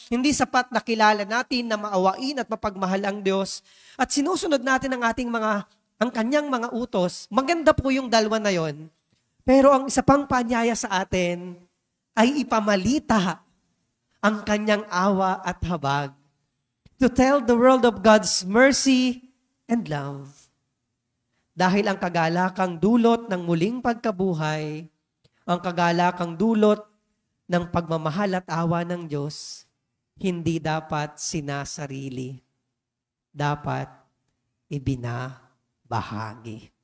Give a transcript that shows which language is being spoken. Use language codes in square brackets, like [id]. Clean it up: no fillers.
[tl] Hindi sapat na kilala natin na maawain at mapagmahal ang Diyos at sinusunod natin ang Kanyang mga utos. Maganda po yung dalawa na yon. Pero ang isa pang paanyaya sa atin ay ipamalita ang Kanyang awa at habag. [en] To tell the world of God's mercy and love. [tl] Dahil ang kagalakang dulot ng muling pagkabuhay, ang kagalakang dulot ng pagmamahal at awa ng Diyos, hindi dapat sinasarili. Dapat ibinabahagi.